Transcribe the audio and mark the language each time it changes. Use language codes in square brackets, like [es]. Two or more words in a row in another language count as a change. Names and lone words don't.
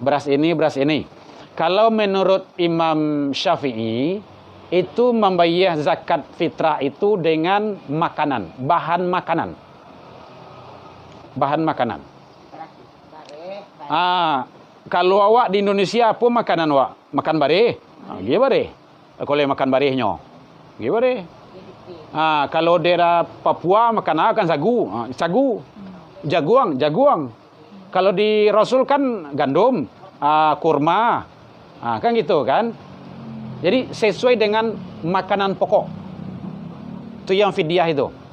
[id] Kalau menurut Imam Syafi'i itu membayar zakat fitrah itu dengan makanan, bahan makanan. [min] Kalau awak di Indonesia apa makanan awak? Makan bareh. Dia bareh. Kalau makan barehnya. Dia bareh. [id] Kalau daerah Papua makan sagu. Jaguang. Kalau di Rasul kan gandum, kurma. Kan gitu kan? Jadi sesuai dengan makanan pokok. Itu yang fidyah itu.